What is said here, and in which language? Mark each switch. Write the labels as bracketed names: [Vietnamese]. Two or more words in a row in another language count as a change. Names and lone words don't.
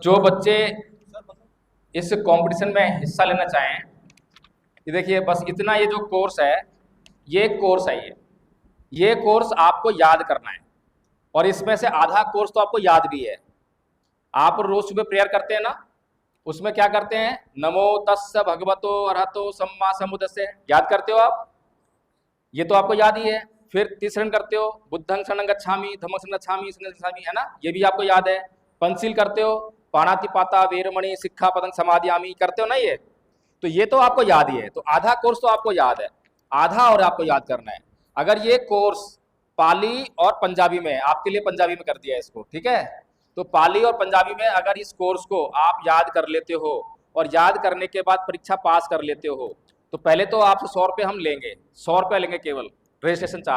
[Hindi] जो बच्चे इस कंपटीशन में हिस्सा लेना चाहें, ये देखिए बस इतना, ये जो कोर्स है ये कोर्स है, ये कोर्स आपको याद करना है, और इसमें से आधा कोर्स तो आपको याद भी है। आप रोज सुबह प्रेयर करते हैं ना, उसमें क्या करते हैं? [Pali] नमो तस्स भगवतो अरहतो सम्मा समुद्रस्य, [Hindi] याद करते हो आप? ये तो आपको याद ही है। फिर तीसरण करते हो [Pali] बुद्धं शरणं गच्छामि, धम्मं शरणं गच्छामि, संघं शरणं गच्छामि, [Hindi] है ना, ये भी आपको याद है। पंचशील करते हो, [Pali] पाणातिपाता वेरमणि सिक्खापदं समादियामि, [Hindi] करते हो ना ये, तो ये तो आपको याद ही है। तो आधा कोर्स तो आपको याद है, आधा और आपको याद करना है। अगर ये कोर्स पाली और पंजाबी में, आपके लिए पंजाबी में कर दिया है इसको, ठीक है, तो पाली और पंजाबी में अगर इस कोर्स को आप याद कर लेते हो और याद करने के बाद परीक्षा पास कर लेते हो, तो पहले तो आपसे 100 रुपये हम लेंगे, 100 रुपये लेंगे केवल [English] registration charge.